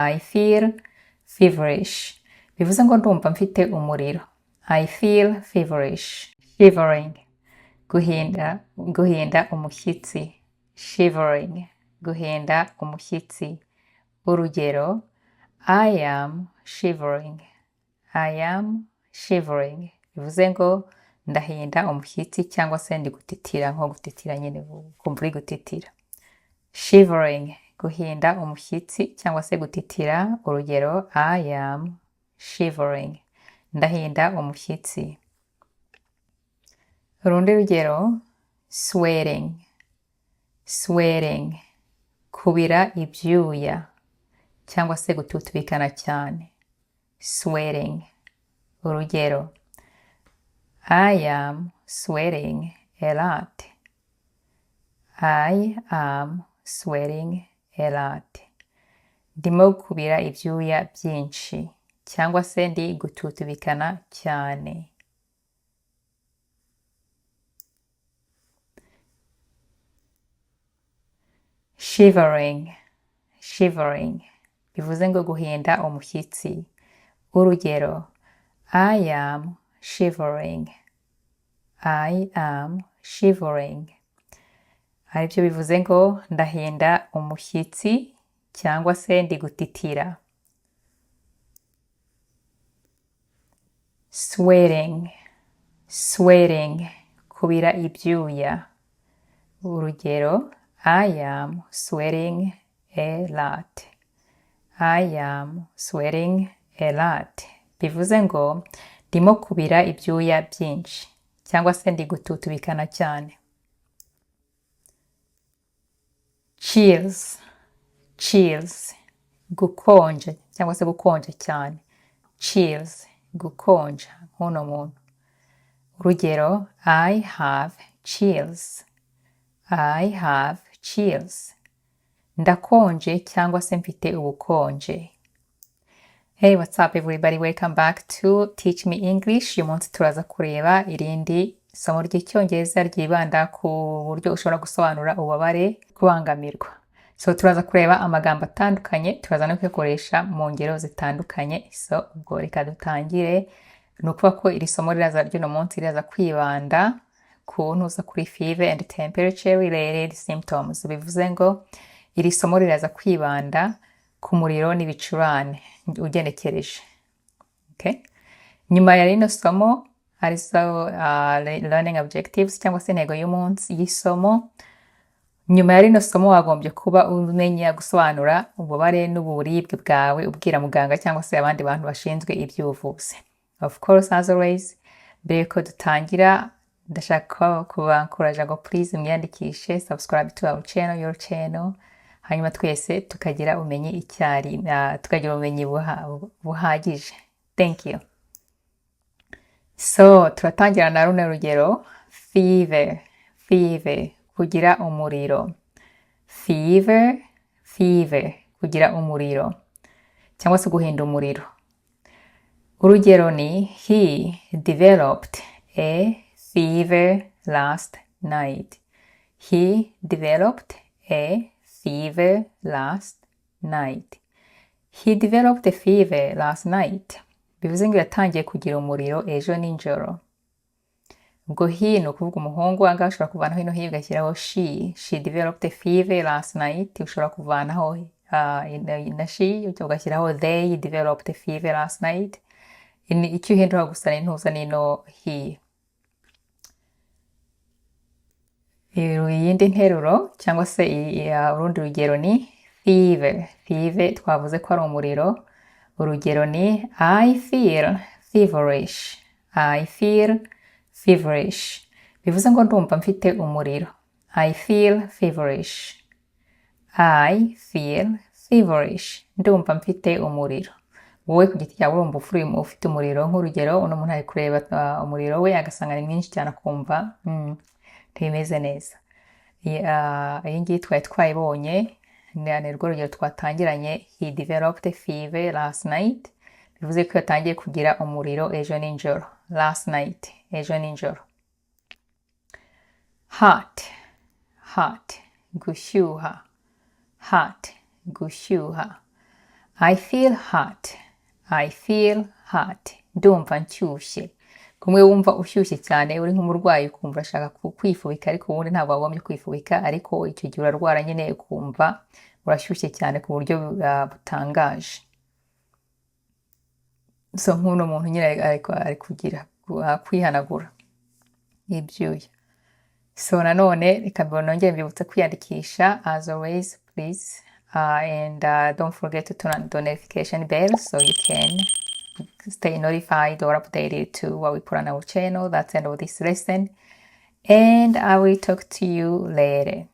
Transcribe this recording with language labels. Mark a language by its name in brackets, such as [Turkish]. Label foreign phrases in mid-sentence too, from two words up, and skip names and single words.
[English] I feel feverish. [Kinyarwanda] Bivuze ngo ndumva mfite umuriro. [English] I feel feverish. Shivering. [Kinyarwanda] Guhinda umushyitsi. Shivering. Guhinda umushyitsi. Urugero, [English] I am shivering. I am shivering. [Kinyarwanda] Bivuze ngo ndahinda umushyitsi cyangwa se ndi gutitira, nko gutitira nyine kumva uri gutitira. [English] Shivering. [Kinyarwanda] Guhinda umushyitsi cyangwa se gutitira. Urugero, [English] I am shivering. [Kinyarwanda] Ndahinda umushyitsi. Urundi rugero, sweating. [English] Sweating. [Kinyarwanda] Kubira ibyuya cyangwa se gututubikana cyane. [English] Sweating. [Kinyarwanda] Urugero, [English] I am sweating a lot. I am sweating a lot. [Kinyarwanda] Ndimo kubira ibyuya byinshi cyangwa se ndi gututubikana cyane. [English] Shivering. Shivering. [Kinyarwanda] Bivuze ngo guhinda umushyitsi. Urugero, [English] I am shivering. I am shivering. [Kinyarwanda] Aribyo bivuze ngo ndahinda umushyitsi cyangwa se ndi gutitira. [English] Sweating. [Kinyarwanda] Sweating. Kubira ibyuya. Urugero, [English] I am sweating a lot. I am sweating a lot. [Kinyarwanda] Bivuze ngo ndimo kubira ibyuya byinshi cyangwa se ndi gututubikana cyane. [English] Chills. Chills. [Kinyarwanda] Gukonja cyangwa se gukonja cyane. Chills. Gukonja nk'uno muntu. Urugero, [English] I have chills. I have chills. [Kinyarwanda] Ndakonje cyangwa se mfite ubukonje. [English] Hey, what's up everybody? Welcome back to Teach Me English. [Kinyarwanda] Uyu munsi turaza kureba irindi somo ry'icyongereza ryibanda ku buryo ushobora gusobanura ububabare, kubangamirwa. So turaza kureba amagambo atandukanye, turaza no kuyakoresha mu ngero zitandukanye. So ubwo reka dutangire. Ni ukuvuga ko iri somo ry'uno munsi riraza kwibanda ku ntuza kuri [English] fever and temperature related symptoms. [Kinyarwanda] Bivuze ngo iri somo riraza kwibanda ku muriro n'ibicurane ugenekereje. [English] Okay? [Kinyarwanda] Nyuma ya rino somo arizo [English] learning objectives [Kinyarwanda] cyangwa se intego y'umunsi y'isomo. Nyuma ya rino somo wagombye kuba umenya gusobanura ububabare n'uburibwe bwawe ubwira muganga cyangwa se abandi bantu bashinzwe iby'ubuvuzi. [English] Of course, as always, [Kinyarwanda] mbere ko dutangira ndashaka kubankuraje ngo please mwiyandikishe, [English] subscribe to our channel, your channel. [Kinyarwanda] Hanyuma twese tukagira ubumenyi icyari, tukagira ubumenyi buhagije. [English] Thank you. [Kinyarwanda] So, turatangira na runo rugero. [English] Fever. Fever. [Kinyarwanda] Kugira umuriro. [English] Fever. Fever. [Kinyarwanda] Kugira umuriro. Cyangwa se guhinda umuriro. Urugero ni, [English] he developed a fever last night. He developed a fever last night. He developed a fever last night. [Kinyarwanda] Bivuze ngo yatangiye kugira umuriro ejo nijoro. Ubwo he ni ukuvuga umuhungu, angahe ushobora kuvanaho ino he ugashyiraho she. [English] She developed a fever last night. [Kinyarwanda] Ushobora kuvanaho na she ugashyiraho [English] they developed a fever last night. [Kinyarwanda] Icyo uhindura gusa n'intuza n'ino he. Iyindi nteruro cyangwa se urundi rugero ni fever. Fever twavuze ko ari umuriro. Urugero ni, [English] I feel feverish. I feel feverish. [Kinyarwanda] Bivuze ngo ndumva mfite umuriro. [English] I feel feverish. I feel feverish. [Kinyarwanda] Ndumva mfite umuriro. Wowe ku giti cyawe urumva ufite umuriro. Nk'urugero, uno muntu ari kureba umuriro we agasanga ni mwinshi cyane akumva ntibimeze neza. Iyi ngiyi twari twayibonye, ni rwo rugero twatangiranye. [English] He developed a fever last night. [Kinyarwanda] Bivuze ko yatangiye kugira umuriro ejo nijoro. [English] Last night, [Kinyarwanda] ejo nijoro. [English] Hot. Hot. Gushyuha. Hot. [Kinyarwanda] Gushyuha. [English] I feel hot. I feel hot. [Kinyarwanda] Ndumva nshyushye. Kumwe wumva ushyushye cyane uri nk'umurwayi ukumva urashaka kwifubika ariko ubundi ntabwo wagombye kwifubika ariko icyo gihe urarwara nyine ukumva urashyushye cyane ku buryo butangaje. So nk'uno muntu nyine ari kugira kwihanagura ibyuya. So nanone reka nongere mbibutsa kwiyandikisha [English] as always please and don't forget to turn on the notification bell so you can stay notified or updated to what we put on our channel. That's the end of this lesson and I will talk to you later.